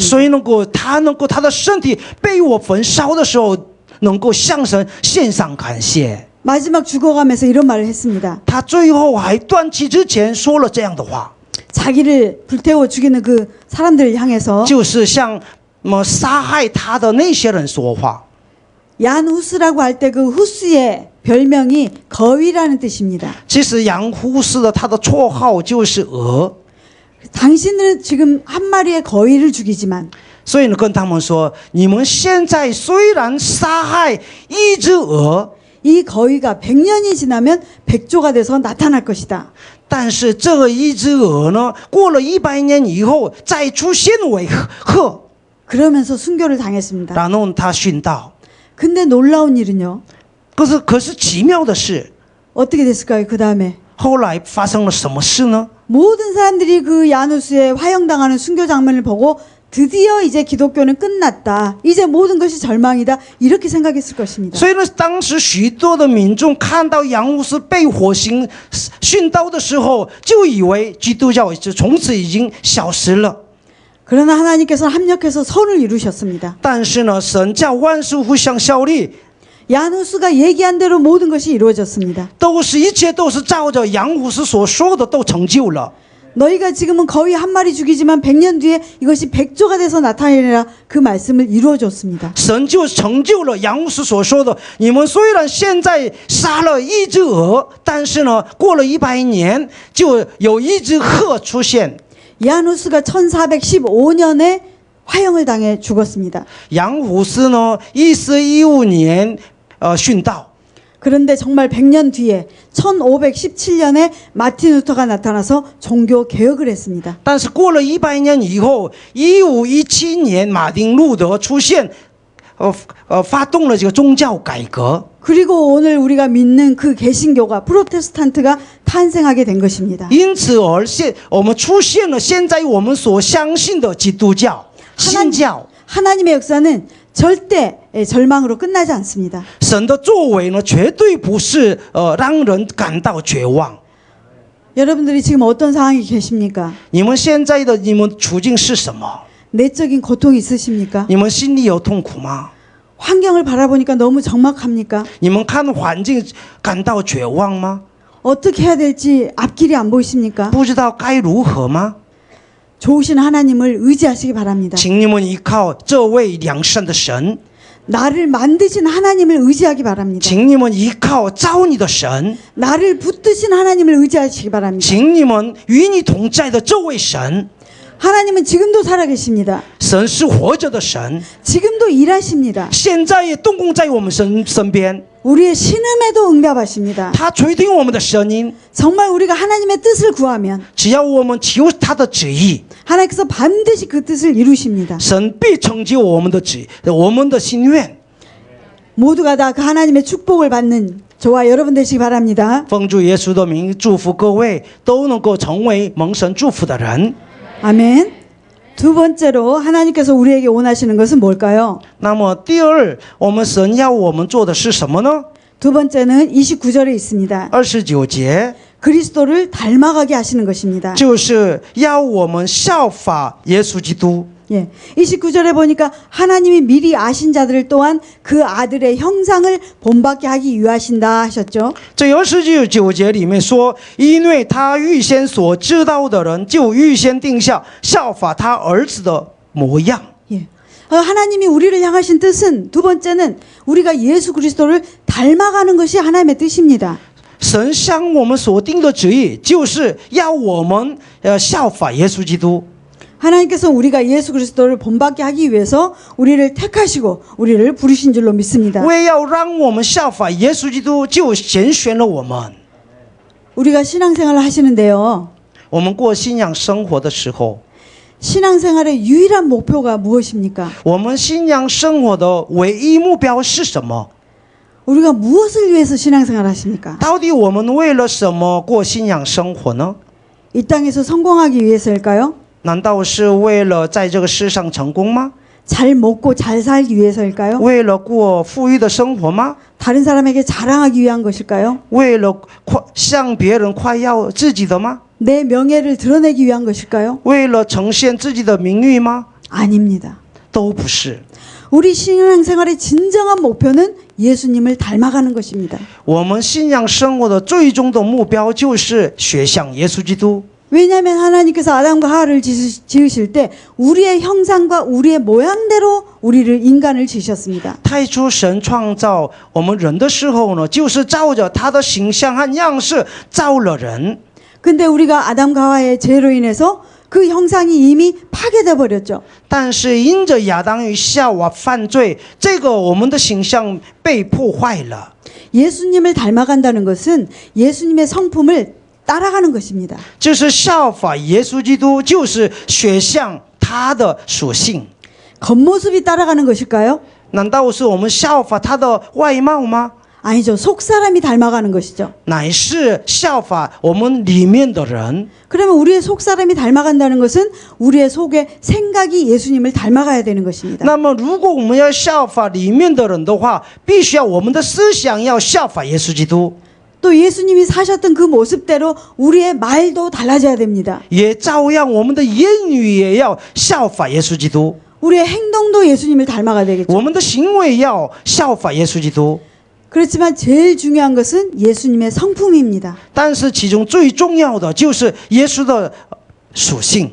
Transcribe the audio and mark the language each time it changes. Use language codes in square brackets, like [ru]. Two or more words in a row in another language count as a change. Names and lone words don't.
[zh] 所以他的身体被我焚烧的时候，能够向神献上感谢。 [ko] 마지막 죽어가면서 이런 말을 했습니다. [zh] 他最后还断气之前说了这样的话， [ko] 자기를 불태워 죽이는 그 사람들을 향해서 [zh] 就是向杀害他的那些人说话。 [ko] 얀후스라고 할 때 그 후스의 별명이 거위라는 뜻입니다. [zh] 其实杨呼斯的他的绰号就是鹅， [ko] 당신은 지금 한 마리의 거위를 죽이지만 [zh] 所以呢跟他们说，你们现在虽然杀害一只鹅， [ko] 이 거위가 100년이 지나면 백조가 돼서 나타날 것이다. [zh] 但是这一只鹅呢，过了100年以后再出现为鹤， [ko] 그러면서 순교를 당했습니다. [zh] 然后他殉道。 [ko] 근데 놀라운 일은요. [zh] 可是奇妙的是， [ko] 어떻게 됐을까요? 그 다음에 [zh] 后来发生了什么事呢？ [ko] 모든 사람들이 그 야누스의 화형당하는 순교 장면을 보고 드디어 이제 기독교는 끝났다. 이제 모든 것이 절망이다. 이렇게 생각했을 것입니다. [zh] 所以呢，当时许多的民众看到杨牧师被火刑殉道的时候，就以为基督教从此已经消失了。 [ko] 그러나 하나님께서 합력해서 선을 이루셨습니다. [zh] 但是呢，神叫万事互相效力， [ko] 야누스가 얘기한 대로 모든 것이 이루어졌습니다. [zh] 一切都是照着杨牧师所说的都成就了。 [ko] 너희가 지금은 거위 한 마리 죽이지만 100년 뒤에 이것이 백조가 돼서 나타내리라 그 말씀을 이루어줬습니다. [zh] 神就成就了杨牧师所说的，你们虽然现在杀了一只鹅，但是呢，过了100年就有一只鹤出现。 [ko] 야누스가 1415년에 화형을 당해 죽었습니다. [zh] 杨虎斯呢，1415年殉道。 [ko] 그런데 정말 100년 뒤에 1517년에 마틴 루터가 나타나서 종교 개혁을 했습니다. [zh] 但是过了100年以后，1517年马丁路德出现，发动了这个宗教改革。 [ko] 그리고 오늘 우리가 믿는 그 개신교가 프로테스탄트가 탄생하게 된 것입니다. [zh] 因此而我们出现了现在我们所相信的基督教新教。 [ko] 하나님의 역사는 절대 절망으로 끝나지 않습니다. [zh] 神的作为呢，绝对不是让人感到绝望。 [ko] 여러분들이 지금 어떤 상황이 계십니까? [zh] 你们处境是什么？ [ko] 내적인 고통이 있으십니까? [zh] 你们心里有痛苦吗？ [ko] 환경을 바라보니까 너무 적막합니까? [zh] 你们看环境感到绝望吗？ [ko] 어떻게 해야 될지 앞길이 안 보이십니까? [zh] 不知道该如何吗？ [ko] 좋으신 하나님을 의지하시기 바랍니다. [zh] 请你们依靠这位良善的神。 [ko] 나를 만드신 하나님을 의지하기 바랍니다. [zh] 请你们依靠造你的神， [ko] 나를 붙드신 하나님을 의지하시기 바랍니다. [zh] 请你们与你同在的这位神， [ko] 하나님은 지금도 살아계십니다. [zh] 神是活着的神， [ko] 지금도 일하십니다. [zh] 现在也动工在我们身边， [ko] 우리의 신음에도 응답하십니다. [zh] 他垂听我们的声音。 [ko] 정말 우리가 하나님의 뜻을 구하면 [zh] 只要我们求他的旨意， [ko] 하나님께서 반드시 그 뜻을 이루십니다. [zh] 神必成就我们的我们的心愿。 [ko] 모두가 다 그 하나님의 축복을 받는 저와 여러분 되시기 바랍니다. [zh] 奉主耶稣的名，祝福各位都能够成为蒙神祝福的人。 [ko] 아멘. 두 번째로 하나님께서 우리에게 원하시는 것은 뭘까요? [zh] 那么第二，我们神要我们做的是什么呢？ [ko] 두 번째는 29절에 있습니다. [zh] 29节 [ko] 그리스도를 닮아가게 하시는 것입니다. [zh] 就是要我们效法耶稣基督。 [ko] 예, 29절에 보니까 하나님이 미리 아신 자들을 또한 그 아들의 형상을 본받게 하기 위하신다 하셨죠. [zh] 这29节里面说，因为他预先所知道的人，就预先定下效法他儿子的模样。 [ko] 예. 하나님이 우리를 향하신 뜻은 두 번째는 우리가 예수 그리스도를 닮아가는 것이 하나님의 뜻입니다. [zh] 神向我们所定的旨意，就是要我们效法耶稣基督。 [ko] 하나님께서 우리가 예수 그리스도를 본받게 하기 위해서 우리를 택하시고 우리를 부르신 줄로 믿습니다. [zh] 为要让我们效法耶稣基督，就拣选了我们。 [ko] 우리가 신앙생활을 하시는데요. [zh] 我们过信仰生活的时候， [ko] 신앙생활의 유일한 목표가 무엇입니까? [zh] 我们信仰生活的唯一目标是什么？ [ko] 우리가 무엇을 위해서 신앙생활을 하십니까? [zh] 到底我们为了什么过信仰生活呢？ [ko] 이 땅에서 성공하기 위해서일까요? [zh] 难道是为了在这个世上成功吗？ [ko] 잘 먹고 잘 살기 위해서일까요? [zh] 为了过富裕的生活吗？ [ko] 다른 사람에게 자랑하기 위한 것일까요? [zh] 为了向别人夸耀自己的吗？ [ko] 내 명예를 드러내기 위한 것일까요? [zh] 为了呈现自己的名誉吗？ [ko] 아닙니다. [zh] 都不是。 [ko] 우리 신앙생활의 진정한 목표는 예수님을 닮아가는 것입니다. [zh] 我们信仰生活的最终的目标就是学像耶稣基督。 [ko] 왜냐하면 하나님께서 아담과 하와를 지으실 때 우리의 형상과 우리의 모양대로 우리를 인간을 지으셨습니다. [zh] 太初神创造我们人的时候呢，就是照着他的形象和样式造了人。 [ko] 근데 우리가 아담과 하와의 죄로 인해서 그 형상이 이미 파괴돼 버렸죠. [zh] 但是因着亚当与夏娃犯罪，这个我们的形象被破坏了。 [ko] 예수님을 닮아간다는 것은 예수님의 성품을 따라가는 것입니다. [zh] 就是效法耶稣基督，就是学像他的属性。 [ko] 겉모습이 따라가는 것일까요? [zh] 难道是我们效法他的外貌吗？ [ko] 아니죠. 속사람이 닮아가는 것이죠. [zh] 乃是效法我们里面的人。 [ko] 그러면 우리의 속사람이 닮아간다는 것은 우리의 속의 생각이 예수님을 닮아가야 되는 것입니다. [zh] 那么，如果我们要效法里面的人的话，必须要我们的思想要效法耶稣基督， [ko] 또 예수님이 사셨던 그 모습대로 우리의 말도 달라져야 됩니다. [zh] 也照样我们的言语也要效法耶稣基督， [ko] 우리의 행동도 예수님을 닮아가야 되겠죠. [zh] 我们的行为要效法耶稣基督。 [ko] 그렇지만 제일 중요한 것은 예수님의 성품입니다. [zh] 但是其中最重要的就是耶稣的属性。